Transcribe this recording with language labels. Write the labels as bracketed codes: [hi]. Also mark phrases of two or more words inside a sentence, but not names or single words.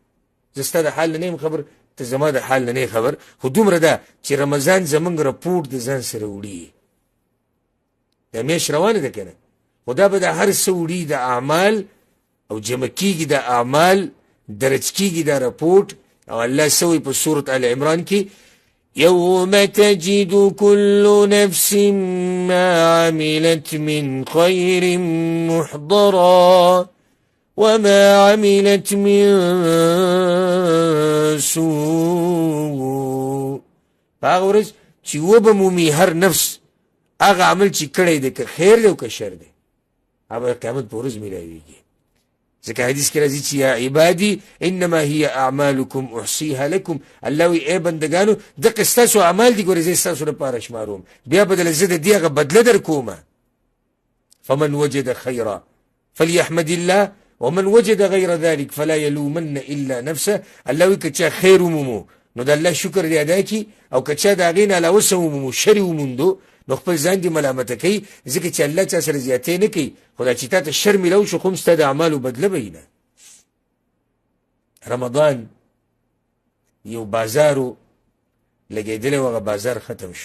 [ps] زه ستا د حال نه یم خبر، ته زما د حال نه خبر، خو دومره ده چې رمضان زموږ رپورټ د ځان سره وړي. دا میاشت روانه ده که نه، خو دا به د هر څه وړي د اعمال، او جمع کېږي د اعمال، درج کېږي دا رپورټ. او الله څه وایي په سورة آل عمران کې، [ar] يوم تجد كل نفس ما عملت من خير محضرا وما عملت من سوء. [ps] هغه ورځ چې وبمومي هر نفس هغه عمل چې کړی دی، که خیر دی او که شر دی، هغه قیامت په ورځ میلاویږي. ځکه حدیث کې راځي چې [ar] یا عبادي انما هي اعمالکم احصیها لکم، [ps] الله وی ای بندګانو دغه ستاسو اعمال دي، ګورې زه ستاسو لپاره شماروم، بیا بدله زه د دې هغه بدله در کومه. [ar] فمن وجد خیرا فلیحمد الله ومن وجد غیر ذلك فلا یلومن الا نفسه. [ps] الله وی که چا خیر ومومو نو د الله شکر دی ادا کی، او که چا د هغې نه علاوه څه ومومو شر وموندو نو خپل ځان دې ملامته کوي، ځکه چې الله چا سره زیاتې نه کوي، خو دا چې تا ته شر میلاو شو خو هم ستا د اعمالو بدله به نه. رمضان یو بازارو لګېدلی و، هغه بازار ختم شو.